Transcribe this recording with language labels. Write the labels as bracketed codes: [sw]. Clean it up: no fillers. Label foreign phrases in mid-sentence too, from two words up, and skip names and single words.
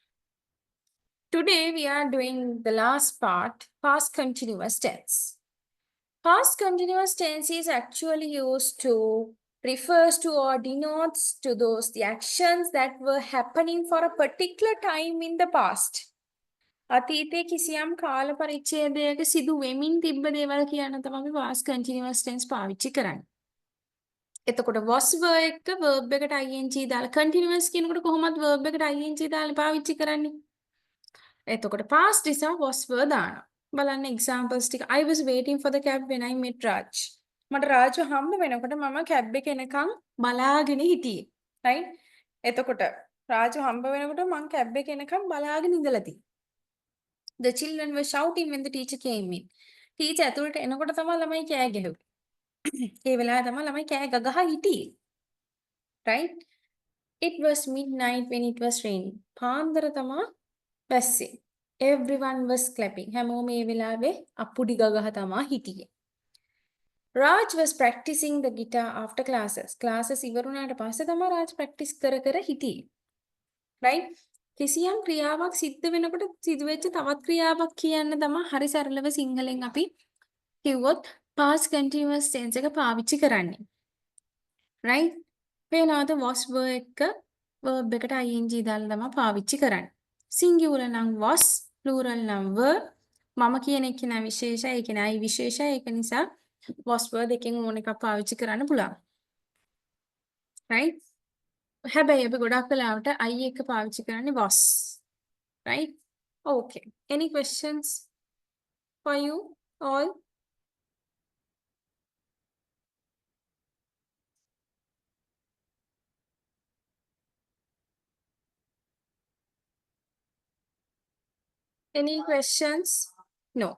[en] Today we are doing the last part, past continuous tense. Past continuous tense is actually used to refers to or denotes to the actions that were happening for a particular time in the past. [si] අතීතයේ කිසියම් කාල පරිච්ඡේදයක සිදු වෙමින් තිබ්බ දේවල් කියන තමයි අපි [en] past continuous tense [si] පාවිච්චි කරන්නේ. එතකොට [en] was verb [si] එක verb එකට ing දාලා continuous කියනකොට කොහොමද verb එකට ing දාලා පාවිච්චි කරන්නේ? එතකොට past නිසා [en] was verb [si] දානවා. බලන්න examples ටික. [en] I was waiting for the cab when I met Raj. [si] මට රාජු හම්බ වෙනකොට මම cab එක එනකන් බලාගෙන හිටියේ. right? එතකොට රාජු හම්බ වෙනකොට මම cab එක එනකන් බලාගෙන ඉඳලා තියෙනවා. [en] The children were shouting when the teacher came in. [si] Teacher ඇතුළට එනකොට තමයි ළමයි කෑ ගැහුවේ. ඒ වෙලාවේ තමයි ළමයි කෑ ගගහ හිටියේ. [en] Right? It was midnight when it was raining. [si] පාන්දර තමයි බැස්සේ. [en] Everyone was clapping. [si] හැමෝම ඒ වෙලාවේ අප්පුඩි ගගහ තමයි හිටියේ. [en] Raj was practicing the guitar after classes. [si] Classes ඉවරුණාට පස්සේ තමයි Raj practice කර කර හිටියේ. Right? කිසියම් ක්‍රියාවක් සිද්ධ වෙනකොට සිදුවෙච්ච තවත් ක්‍රියාවක් කියන්න තමයි හරි සරලව සිංහලෙන් අපි කිව්වොත් [en] past continuous tense [si] එක පාවිච්චි කරන්නේ. right? වෙනවාද [en] was verb [si] එක verb එකට ing දාලා තමයි පාවිච්චි කරන්නේ. singular නම් was, plural නම් were. මම කියන එක නා විශේෂයි, ඒක නයි විශේෂයි. ඒක නිසා [en] was verb [si] එකෙන් ඕන එකක් පාවිච්චි කරන්න පුළුවන්. right? හැබැයි අපි ගොඩක් වෙලාවට I එක පාවිච්චි කරන්නේ was. [en] Right? Okay. Any questions for you all? Any questions? No.